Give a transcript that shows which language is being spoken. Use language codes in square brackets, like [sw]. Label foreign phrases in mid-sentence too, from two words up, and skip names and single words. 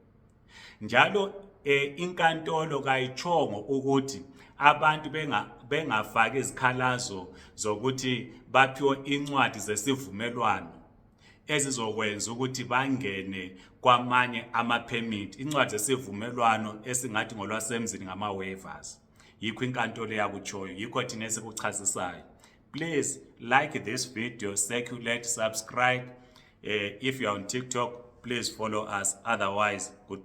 [nd] Njalo inkantolo kayichongo ukuthi abantu bengafaki izikhalazo zokuthi baphiwe incwadi zesivumelwano ezizokwenza ukuthi bangene kwamanye ama-permit, incwadi zesivumelwano esingathi ngolwasemzini ngama-waivers. Yikho inkantolo yakuchoyo, yikho thina esikuchazisayo. [en] Please like this video, circulate, subscribe. If you are on TikTok, please follow us. Otherwise, good.